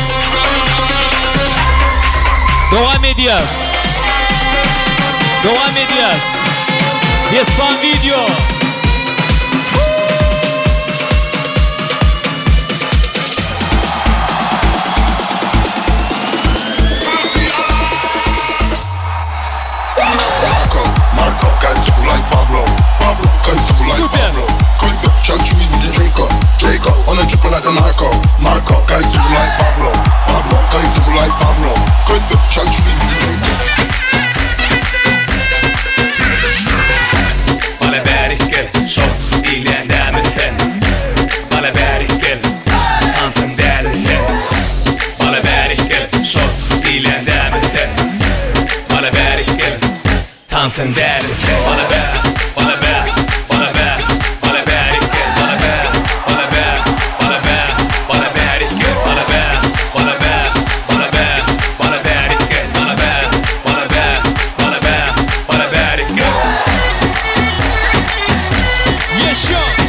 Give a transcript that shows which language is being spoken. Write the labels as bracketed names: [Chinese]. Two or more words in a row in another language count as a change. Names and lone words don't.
[Turkish] Devam ediyor. Devam ediyor. Yes, son video. [English] Marco, got to like Pablo. Pablo, got to like Super. Pablo. Can't you eat the Draco? Draco, on a triple like a narco. Marco, got to like Pablo. Pablo, got to like Pablo. Can't you eat the Draco? [Turkish] Bana berikkel, çok ileride misin? Bana berikkel, ansın dersin. Bana berikkel, çok ileride misin? Bana berikkel, tansın dersin. Bana ber, bana ber, bana ber, bana berikkel, bana ber, bana ber, bana ber, bana berikkel, bana ber, bana ber, bana ber, bana berikkel, bana ber, bana ber, bana ber, bana berikkel. Yaşıyor.